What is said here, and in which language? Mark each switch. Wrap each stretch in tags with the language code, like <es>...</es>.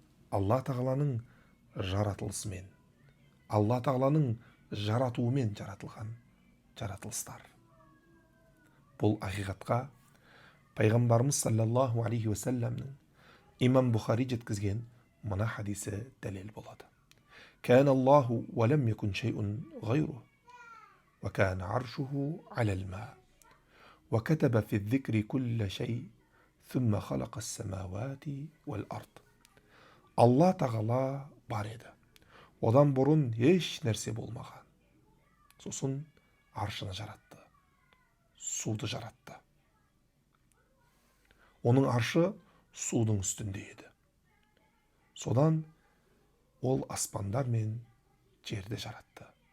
<kk>Алла тағаланың жаратылысымен, Алла тағаланың жаратуымен жаратылған жаратылыстар. Бұл ақиқатқа пайғамбарымыз саллаллаху алейхи уассаламның имам Бухари жеткізген мына хадисі дәлел болады.</kk> <ar>كان الله ولم يكن شيء غيره وكان عرشه على الماء وكتب في الذكر كل شيء ثم خلق السماوات والأرض.</ar> <kk>Алла тағала бар еді. Одан бұрын еш нәрсе болмаған. Сосын аршыны жаратты. Суды жаратты. Оның аршы судың үстінде еді. Содан ол аспандар мен жерді жаратты.</kk>